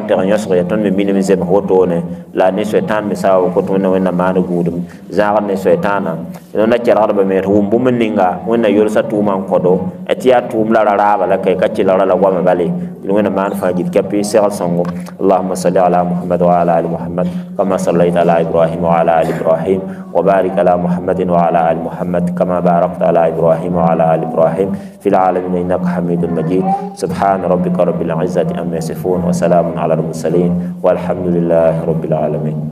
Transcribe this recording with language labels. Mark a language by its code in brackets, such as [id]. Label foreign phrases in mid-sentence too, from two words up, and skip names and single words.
[mos] tɩg n yõsg ya tõnd me minim n zems wotone la ne soɛtãan me sabab kot wẽnna wẽnna maand gũudum zãagd ne soɛtãana tõnd na kelgdba me d wʋm bũmb ninga wẽnna yolsa tʋʋmã n kõdo tɩ yaa tʋʋm la ra raaba la kae ka kelgra la goama bale tɩ wẽnna maan fãa gil kɛpɩ segl sõngo [ar] اللهم صل على محمد وعلى آل محمد كما صليت على إبراهيم وعلى آل إبراهيم وبارك على محمد وعلى آل محمد كما باركت على إبراهيم وعلى آل إبراهيم في العالمين إنك حميد مجيد سبحان ربك رب العزة عما يصفون وسلام على المرسلين والحمد لله رب العالمين.